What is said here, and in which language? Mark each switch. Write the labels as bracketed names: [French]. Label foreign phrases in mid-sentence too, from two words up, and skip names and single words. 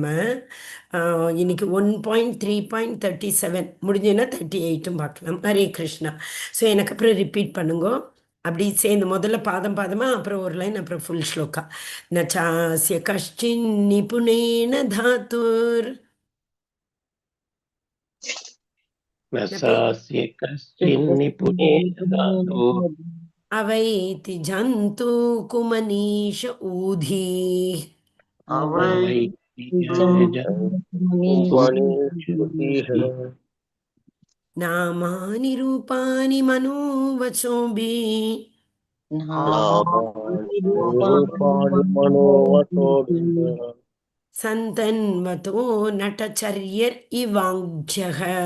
[Tamil] இன்னைக்கு 1.3.37 முடிஞ்சதுன்னா 38ம் பார்க்கலாம். ஹரே கிருஷ்ணா. ஸோ எனக்கு அப்புறம் ரிப்பீட் பண்ணுங்க. அப்படி சேர்ந்து முதல்ல பாதம் பாதமா, அப்புறம் ஒரு லைன், அப்புறம் ஃபுல் ஸ்லோகா. [Sanskrit] न चास्य कश्चिन् निपुणेन धातुर् न सास्य कश्चिन्निपुणेन दातु अवैति जन्तु कुमनीष ऊधी அவை नामानि रूपाणि मनोवचोऽपि सन्तन्वतो नटचर्यर् इवाङ्घ्यः